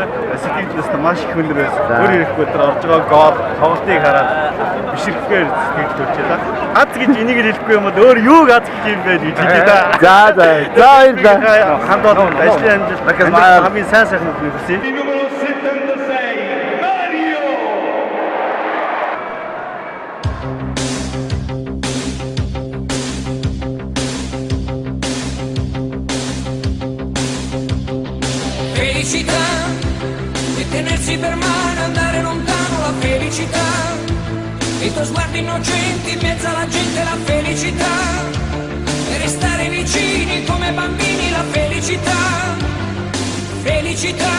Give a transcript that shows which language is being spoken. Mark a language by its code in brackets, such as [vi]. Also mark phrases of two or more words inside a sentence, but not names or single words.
[mn] Сэтгэлээс маш их өндөр байсан. Өөрөө их өдөр орж байгаа гол тоглолтыг хараад бишрэхээр сэтгэл төрж байлаа. Аз гэж энийг хэлэхгүй юм бол өөр юуг аз гэж юм бэ гэж хэлээ да. За баярлалаа. Хамт олон ажлын амжилт хамгийн сайн сайхныг хүсье. [it] Felicità e tenersi per mano, andare lontano, la felicità e i tuoi sguardi innocenti in mezzo alla gente, la felicità e restare vicini come bambini, la felicità, felicità,